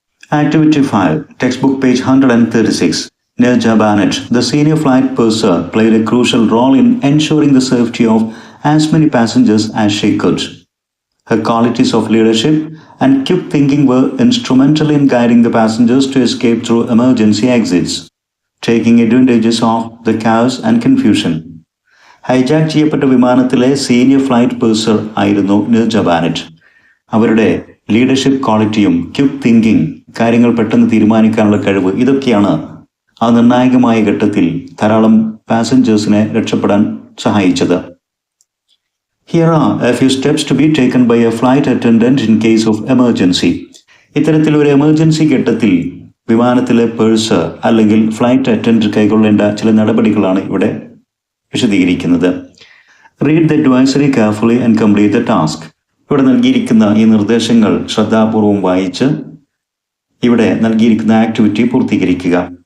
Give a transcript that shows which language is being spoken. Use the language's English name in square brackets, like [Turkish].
[English] Activity 5, textbook page 136. Neja Banet, the senior flight purser, played a crucial role in ensuring the safety of as many passengers as she could. Her qualities of leadership and quick thinking were instrumental in guiding the passengers to escape through emergency exits, taking advantages of the chaos and confusion. [Malayalam] Hijack ചെയ്യപ്പെട്ട വിമാനത്തിലെ senior flight പേഴ്സർ ആയിരുന്നു നെർജ ബാനറ്റ്. അവരുടെ leadership ക്വാളിറ്റിയും quick thinking, കാര്യങ്ങൾ പെട്ടെന്ന് തീരുമാനിക്കാനുള്ള കഴിവ്, ഇതൊക്കെയാണ് ആ നിർണായകമായ ഘട്ടത്തിൽ ധാരാളം പാസഞ്ചേഴ്സിനെ രക്ഷപ്പെടാൻ സഹായിച്ചത്. [English] Here are a few steps to be taken by a flight attendant in case of emergency. [Malayalam] ഇത്തരത്തിൽ ഒരു എമർജൻസി ഘട്ടത്തിൽ വിമാനത്തിലെ പേഴ്സർ അല്ലെങ്കിൽ ഫ്ലൈറ്റ് അറ്റൻഡന്റ് കൈക്കൊള്ളേണ്ട ചില നടപടികളാണ് ഇവിടെ വിശദീകരിക്കുന്നത്. [English] Read the advisory carefully and complete the task. [Malayalam] ഇവിടെ നൽകിയിരിക്കുന്ന ഈ നിർദ്ദേശങ്ങൾ ശ്രദ്ധാപൂർവം വായിച്ച് ഇവിടെ നൽകിയിരിക്കുന്ന ആക്ടിവിറ്റി പൂർത്തീകരിക്കുക.